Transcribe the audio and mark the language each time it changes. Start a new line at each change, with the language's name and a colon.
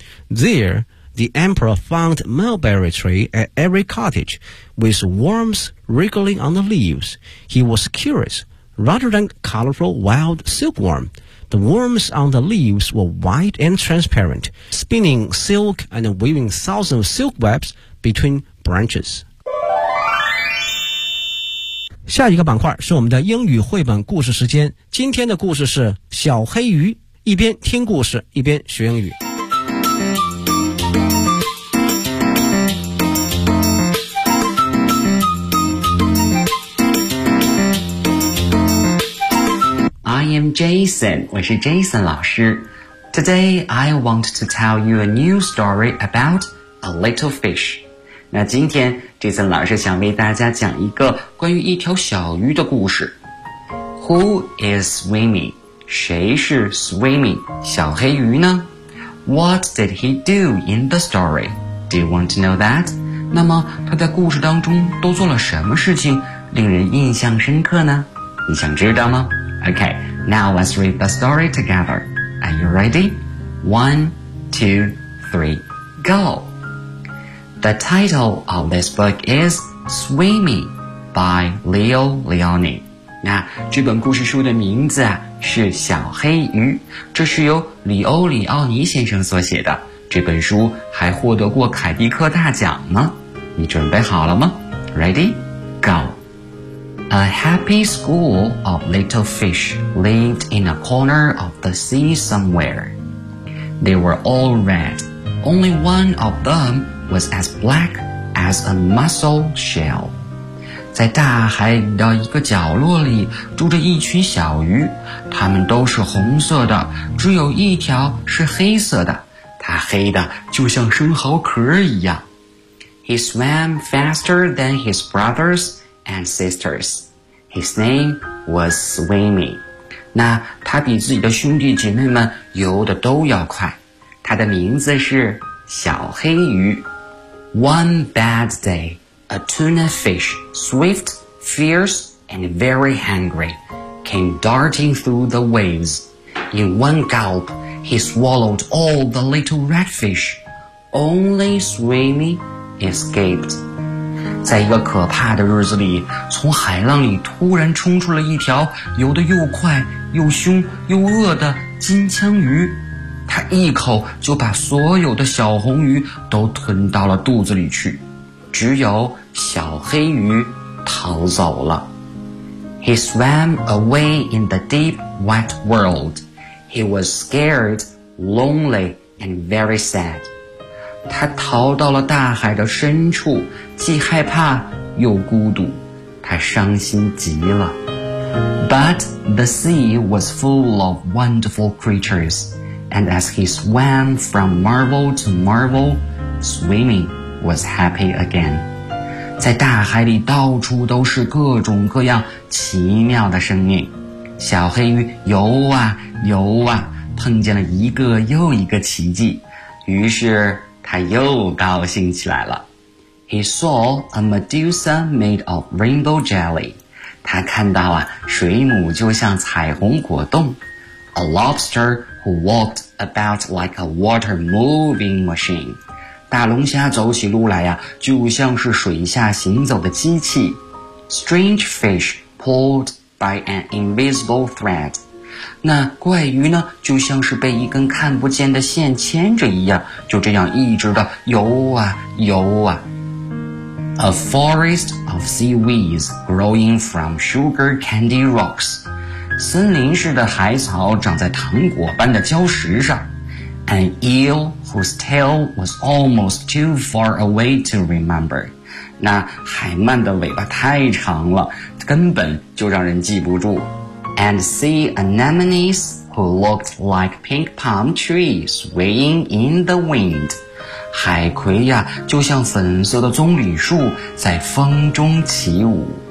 English: There, the emperor found mulberry tree at every cottage, with worms wriggling on the leaves. He was curious. Rather than colorful wild silkworm, the worms on the leaves were white and transparent, spinning silk and weaving thousands of silk webs between branches.
Chinese: 下一个板块是我们的英语绘本故事时间。今天的故事是小黑鱼，一边听故事，一边学英语。
English: I am Jason,
Chinese: 我是 Jason 老师。
English: Today, I want to tell you a new story about a little fish.
Chinese: 那今天 Jason 老师想为大家讲一个关于一条小鱼的故事。
English: Who is swimming?
Chinese: 谁是
English: swimming?
Chinese: 小黑鱼呢?
English: What did he do in the story? Do you want to know that?
Chinese: 那么他在故事当中都做了什么事情令人印象深刻呢? 你想知道吗?
English: Okay. Now let's read the story together. Are you ready? 1, 2, 3, go! The title of this book is Swimming by Leo Leoni.
Chinese: 那这本故事书的名字啊是小黑鱼，这是由里欧里奥尼先生所写的。这本书还获得过凯迪克大奖呢。你准备好了吗？
English: Ready? Go! A happy school of little fish lived in a corner of the sea somewhere. They were all red. Only one of them was as black as a mussel shell.
Chinese: 在大海的一个角落里住着一群小鱼，它们都是红色的，只有一条是黑色的，它黑的就像生蚝壳一样。
English: He swam faster than his brothers and sisters. His name was Swimming.
Chinese: 那他比自己的兄弟姐妹们游得都要快。他的名字是小黑鱼。
English: One bad day, a tuna fish, swift, fierce, and very hungry, came darting through the waves. In one gulp, he swallowed all the little redfish. Only Swimming escaped.
Chinese: 在一个可怕的日子里，从海浪里突然冲出了一条游得又快又凶又饿的金枪鱼，它一口就把所有的小红鱼都吞到了肚子里去，只有小黑鱼逃走了。
English: He swam away in the deep, wet world. He was scared, lonely, and very sad.
Chinese: 他逃到了大海的深处，既害怕又孤独，他伤心极了。
English: But the sea was full of wonderful creatures, and as he swam from marvel to marvel, swimming was happy again.
Chinese: 在大海里到处都是各种各样奇妙的生命，小黑鱼游啊游啊，碰见了一个又一个奇迹。于是他又高兴起来了。
English: He saw a Medusa made of rainbow jelly.
Chinese: 他看到啊，水母就像彩虹果冻。
English: A lobster who walked about like a water moving machine.
Chinese: 大龙虾走起路来啊，就像是水下行走的机器。
English: Strange fish pulled by an invisible thread.
Chinese: 那怪鱼呢，就像是被一根看不见的线牵着一样，就这样一直的游啊游啊。
English: A forest of seaweeds growing from sugar candy rocks.
Chinese: 森林似的海草长在糖果般的礁石上。
English: An eel whose tail was almost too far away to remember.
Chinese: 那海鳗的尾巴太长了，根本就让人记不住。
English: And see anemones who looked like pink palm trees swaying in the wind.
Chinese: 海葵呀，就像粉色的棕榈树在风中起舞。